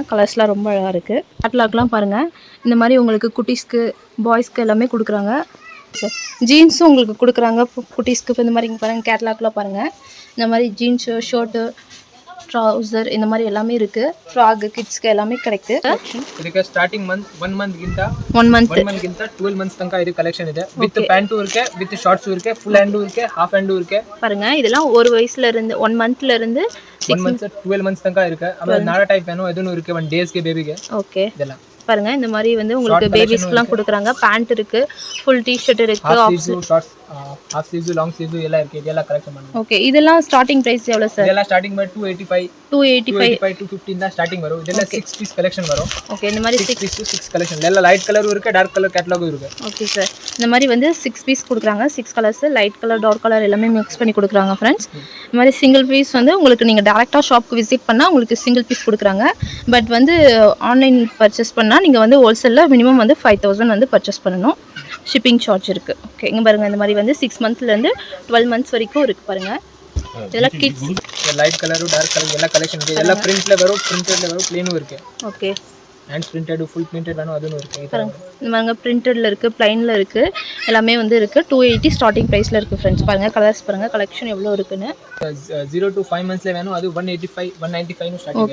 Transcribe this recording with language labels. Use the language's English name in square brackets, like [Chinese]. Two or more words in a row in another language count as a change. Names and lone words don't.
[Tamil] கலர்ஸ்லாம் ரொம்ப அழகாக இருக்குது. கேட்லாக்லாம் பாருங்கள். இந்த மாதிரி உங்களுக்கு குட்டீஸ்க்கு பாய்ஸ்க்கு எல்லாமே கொடுக்குறாங்க. ஜீன்ஸும் உங்களுக்கு கொடுக்குறாங்க குட்டீஸ்க்கு. இப்போ இந்த மாதிரி இங்கே பாருங்கள், கேட்லாக்லாம் பாருங்கள். இந்த மாதிரி [English] jeans, shirt, trouser [Tamil] இந்த மாதிரி எல்லாமே இருக்குது. ஃப்ராக்கு கிட்ஸ்க்கு எல்லாமே கிடைக்குது. [Kannada] ಇದಕ್ಕೆ [English] starting one month [Kannada] ಗಿಂತ 12 ಮಂತ್ಸ್ ತನಕ ಇದು ಕಲೆಕ್ಷನ್ ಇದೆ. [English] with pant [Kannada] ಇರುತ್ತೆ, [English] with shorts [Kannada] ಇರುತ್ತೆ, [English] full hand [Kannada] ಇರುತ್ತೆ, [English] half hand [Kannada] ಇರುತ್ತೆ. [Tamil] பாருங்க, இதெல்லாம் ஒரு வயசுல இருந்து 1 மந்த்ல இருந்து [Kannada] 1 ಮಂತ್ 12 ಮಂತ್ಸ್ ತನಕ ಇರುತ್ತೆ. ಆಮೇಲೆ ನಾಡ ಟೈಪ್ ಏನೋ ಅದನ್ನು ಇರುತ್ತೆ, 1 ಡೇಸ್ಗೆ ಬೇಬಿಗೆ. [Tamil] ஓகே. [Kannada] ಇದೆಲ್ಲ [Tamil] பாருங்க. இந்த மாதிரி வந்து உங்களுக்கு பேபிஸ்க்குலாம் கொடுக்குறாங்க. பேண்ட் இருக்கு, [English] full T-shirt [Tamil] இருக்கு, ஷார்ட்ஸ், [English] half sleeves, long sleeves [Kannada] ಎಲ್ಲ ಇರುತ್ತೆ. ಇದೆಲ್ಲ ಕಲೆಕ್ಷನ್ ಮಾಡಿ. [Tamil] ஓகே. இதெல்லாம் [English] starting price [Tamil] எவ்வளவு சார்? [Kannada] ಇದೆಲ್ಲ [English] starting by [Kannada] 285 250 ಇಂದ ಸ್ಟಾರ್ಟಿಂಗ್ வரும். [Tamil] ಇದೆಲ್ಲ 6 [English] piece collection [Tamil] வரும். ஓகே. இந்த மாதிரி 6 பீஸ் 6 கலெக்ஷன். ಎಲ್ಲ [English] light color [Tamil] இருக்கு, [English] dark color catalog [Tamil] இருக்கு. [English] okay sir. [Tamil] இந்த மாதிரி வந்து 6 பீஸ் கொடுக்குறாங்க. 6 [English] colors, light color, dark color [Tamil] எல்லாமே மிக்ஸ் பண்ணி கொடுக்குறாங்க ஃப்ரெண்ட்ஸ். இந்த மாதிரி [English] single piece [Tamil] வந்து உங்களுக்கு நீங்கள் டேரெக்டாக ஷாப்புக்கு விசிட் பண்ணால் உங்களுக்கு [English] single piece [Tamil] கொடுக்குறாங்க. பட் வந்து [English] online purchase [Tamil] பண்ணால் நீங்கள் வந்து ஹோல்சேலில் மினிமம் வந்து 5000 வந்து பர்ச்சேஸ் பண்ணணும். [English] shipping charge [Tamil] இருக்குது. ஓகே. இங்கே பாருங்கள். இந்த மாதிரி வந்து 6 மந்த்லேருந்து 12 மந்த்ஸ் வரைக்கும் இருக்குது பாருங்கள். இதெல்லாம் கிட்ஸ் [English] light color, dark color [Tamil] ಎಲ್ಲ கலெக்ஷன் [Kannada] ಇದೆ. ಎಲ್ಲ [Tamil] ಪ್ರಿಂಟ್ல வரும், பிரிண்டட்ல வரும், ப்ளைனும் இருக்கு. ஓகே. [English] hand printed, full printed [Tamil] வேணும் அதுவும் இருக்கு. இந்த மாதிரி பிரிண்டட்ல இருக்குது, ப்ளைனில் இருக்குது, எல்லாமே வந்து இருக்குது. 280 [English] starting price [Tamil] இருக்குது ஃப்ரெண்ட்ஸ். பாருங்கள் கலர்ஸ் பாருங்கள், கலெக்ஷன் எவ்வளோ இருக்குன்னு. [English] 0 to 5 months [Tamil] ல வேணும், அது 185 195 னு ஸ்டார்ட் ஆகுது.